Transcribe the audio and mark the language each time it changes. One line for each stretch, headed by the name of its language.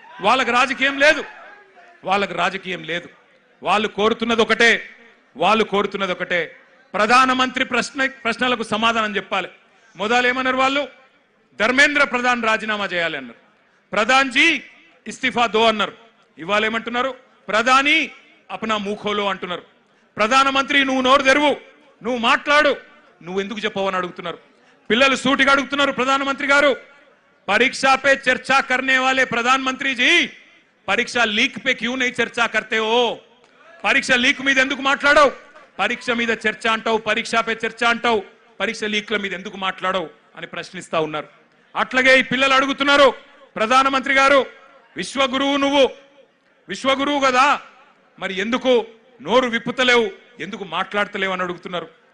Telugu: వాళ్ళకి రాజకీయం లేదు, వాళ్ళు కోరుతున్నది ఒకటే, ప్రధానమంత్రి ప్రశ్నలకు సమాధానం చెప్పాలి. మొదలేమన్నారు వాళ్ళు, ధర్మేంద్ర ప్రధాన్ రాజీనామా చేయాలి అన్నారు,
Hindi: ప్రధాన్ జీ ఇస్తిఫా దో
Telugu: అన్నారు. ఇవాళ ఏమంటున్నారు,
Hindi: ప్రధాని అప్నా మూఖోలో
Telugu: అంటున్నారు. ప్రధానమంత్రి నువ్వు నోరు తెరువు, నువ్వు మాట్లాడు, నువ్వు ఎందుకు చెప్పవని అడుగుతున్నారు. పిల్లలు సూటిగా అడుగుతున్నారు, ప్రధానమంత్రి గారు
Hindi: परीक्षा पे चर्चा करने वाले प्रधानमंत्री जी परीक्षा लीक पे क्यों नहीं चर्चा करते हो? परीक्षा लीक
Telugu: మీద ఎందుకు మాట్లాడవు? పరీక్ష మీద చర్చ అంటావు,
Hindi: పరీక్ష పే చర్చ
Telugu: అంటావు, పరీక్ష లీక్ల మీద ఎందుకు మాట్లాడవు అని ప్రశ్నిస్తా ఉన్నారు. అట్లాగే ఈ పిల్లలు అడుగుతున్నారు, ప్రధానమంత్రి గారు విశ్వగురువు, నువ్వు విశ్వగురువు కదా, మరి ఎందుకు నోరు విప్పుతలేవు, ఎందుకు మాట్లాడతలేవు అని అడుగుతున్నారు.